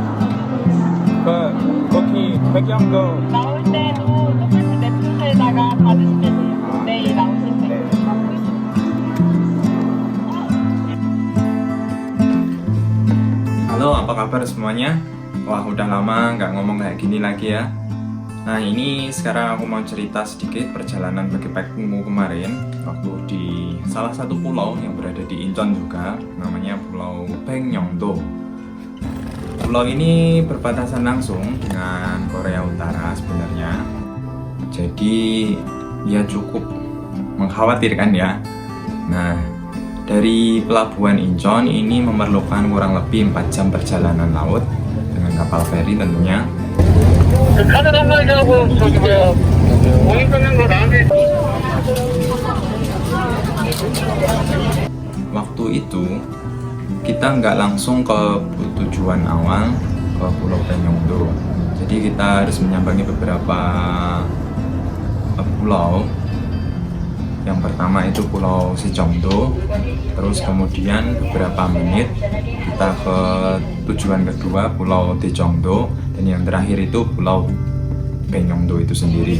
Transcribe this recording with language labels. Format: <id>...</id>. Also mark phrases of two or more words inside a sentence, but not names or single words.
<ko>거기 배경도 나올 때도 똑같이 넷플에다가 받으시면 돼요. 내일 나오실 때.</ko> <id>Halo, apa kabar semuanya? Wah, udah lama nggak ngomong kayak gini lagi ya. Nah, ini sekarang aku mau cerita sedikit perjalanan backpackku kemarin waktu di salah satu pulau yang berada di Incheon juga, namanya Pulau Baekneungdo. Pulau ini berbatasan langsung dengan Korea Utara sebenarnya. Jadi, ya cukup mengkhawatirkan ya. Nah, dari pelabuhan Incheon ini memerlukan kurang lebih 4 jam perjalanan laut dengan kapal feri tentunya.</id> <ko>카드 단말기하고 저기 뭐야 모임 끊는 거 나한테</ko> <id>Waktu itu kita nggak langsung ke tujuan awal ke Pulau Baekneungdo. Jadi kita harus menyambangi beberapa pulau. Yang pertama itu Pulau Sicheongdo, terus kemudian beberapa menit kita ke tujuan kedua Pulau Daejeongdo, dan yang terakhir itu Pulau Baekneungdo itu sendiri.</id>